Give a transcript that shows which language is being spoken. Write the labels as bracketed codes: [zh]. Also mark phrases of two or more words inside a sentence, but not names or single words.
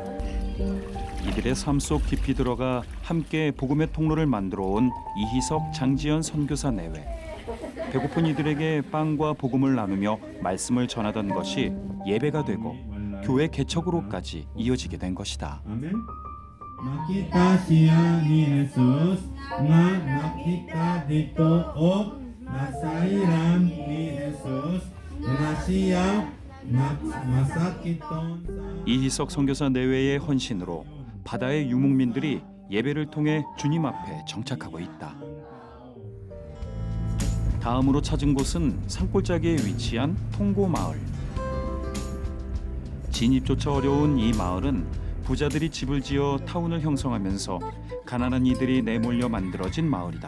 [ko] 이들의 삶 속 깊이 들어가 함께 복음의 통로를 만들어 온 이희석, 장지연 선교사 내외. 배고픈 이들에게 빵과 복음을 나누며 말씀을 전하던 것이 예배가 되고 교회 개척으로까지 이어지게 된 것이다. 아멘. [ceb] Makita siya ni Jesus nga nakita dito o nasairan ni Jesus nga siya masakiton sa [ko] 이희석 선교사 내외의 헌신으로 바다의 유목민들이 예배를 통해 주님 앞에 정착하고 있다. 다음으로 찾은 곳은 산골짜기에 위치한 통고 마을. 진입조차 어려운 이 마을은 부자들이 집을 지어 타운을 형성하면서 가난한 이들이 내몰려 만들어진 마을이다.